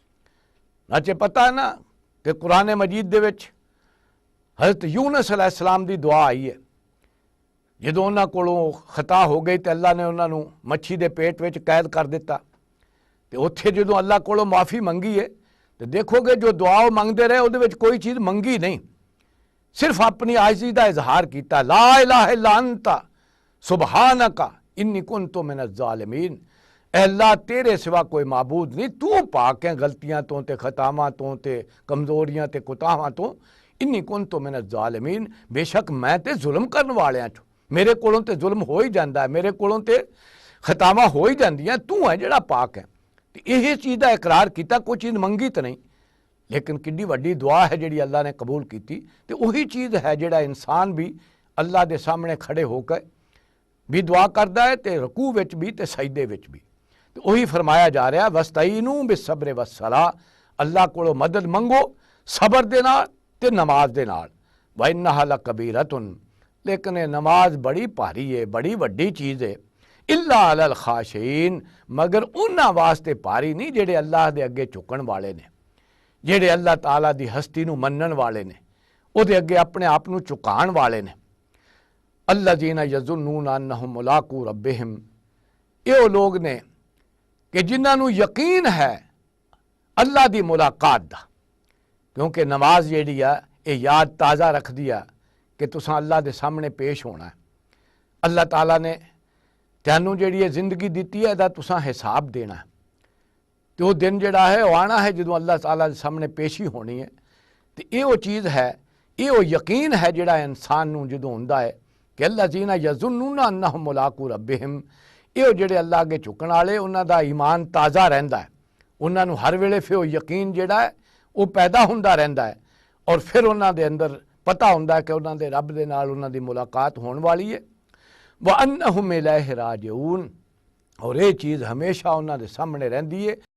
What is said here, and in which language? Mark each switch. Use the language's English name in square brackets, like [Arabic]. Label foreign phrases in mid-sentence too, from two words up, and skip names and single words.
[Punjabi] ناچے پتا ہے نا کہ قرآن مجید دے وچ حضرت یونس علیہ السلام دی دعا آئی ہے. جدوں انہاں کولوں خطا ہو گئی تو اللہ نے انہاں نوں مچھی دے پیٹ وچ قید کر دتا، تو اوتھے جدوں اللہ کولوں معافی منگی ہے تو دیکھو گے جو دعا منگتے رہے اوہدے وچ کوئی چیز منگی نہیں، صرف اپنی عاجزی دا اظہار کیتا, [Arabic] لا إله إلا أنت سبحانك إني كنت من الظالمين. [Punjabi] اللہ تیرے سوا کوئی معبود نہیں، تو پاک ہے غلطیاں تو تے خطاواں تو تے کمزوریاں تے کوتاہیاں تو. [Arabic] إني كنت من الظالمين, [Punjabi] بیشک میں تے ظلم کرن والیاں چوں، میرے کولوں تے ظلم ہو ہی جاندا ہے، میرے کولوں تے خطاواں ہو ہی جاندیاں، تو ہے جہڑا پاک ہے. تو یہ چیز کا اقرار کیا، کوئی چیز منگی تو نہیں، لیکن کڈی وڈی دعا ہے جہڑی اللہ نے قبول کی. تو وہی چیز ہے جہڑا انسان بھی اللہ کے سامنے کھڑے ہو کر بھی دعا کرتا ہے، تو رکوع وچ بھی تے سجدے وچ بھی. تو وہی فرمایا جا رہا, [Arabic] واستعينوا بالصبر والصلاة, [Punjabi] اللہ کو مدد منگو صبر دے نال تے نماز دے نال. [Arabic] وإنها لكبيرة, [Punjabi] لیکن یہ نماز بڑی بھاری ہے، بڑی وڈی چیز ہے. [Arabic] إلا على الخاشعين, [Punjabi] مگر انہاں واسطے بھاری نہیں جہڑے اللہ دے اگے جھکن والے نے، جہڑے اللہ تعالیٰ دی ہستی نوں منن والے نے، اوہدے اگے اپنے آپ نوں جھکان والے نے. [Arabic] الذين يظنون أنهم ملاقو ربهم, [Punjabi] یہ لوگ نے کہ جنہاں نوں یقین ہے اللہ دی ملاقات دا. کیونکہ نماز جہڑی ہے یہ یاد تازہ رکھدی ہے کہ تساں اللہ دے سامنے پیش ہونا ہے. اللہ تعالیٰ نے تینوں جہڑی زندگی دتی ہے ایہدا تساں حساب دینا ہے، تو او دن جہڑا ہے او آنا ہے جدوں اللہ تعالیٰ دے سامنے پیشی ہونی ہے. تو یہ او چیز ہے، یہ او یقین ہے جہڑا انسان نوں جدوں ہندا ہے کہ [Arabic] الذين يظنون أنهم ملاقو ربهم, [Punjabi] یہ جہڑے اللہ اگے جھکن والے انہاں دا ایمان تازہ رہندا ہے، انہاں نوں ہر ویلے پھر او یقین جہڑا ہے او پیدا ہندا رہندا ہے، اور پھر انہاں دے اندر پتا ہندا ہے کہ انہاں دے رب دے نال انہاں دی ملاقات ہون والی ہے. [Arabic] وأنهم إليه راجعون, [Punjabi] اور یہ چیز ہمیشہ انہوں نے سامنے رہندی ہے.